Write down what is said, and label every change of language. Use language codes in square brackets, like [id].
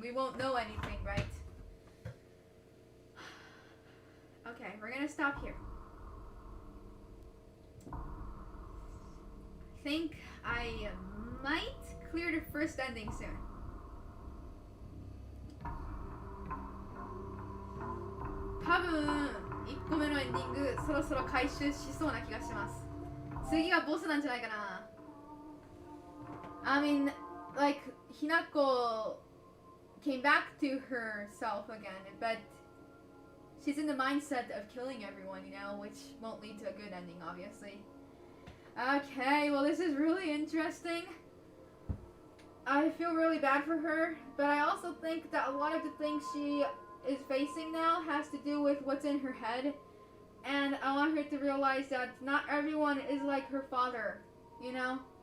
[en] We won't know anything, right? Okay, we're gonna stop here. I think I might clear the first ending soon. [ja] Probably, 1個目のエンディングそろそろ回収しそうな気がします。次がボスなんじゃないかな。 [en] I mean, like, Hinako came back to herself again, but she's in the mindset of killing everyone, you know, which won't lead to a good ending, obviously. Okay, well, this is really interesting. I feel really bad for her, but I also think that a lot of the things she is facing now has to do with what's in her head, and I want her to realize that not everyone is like her father, you know?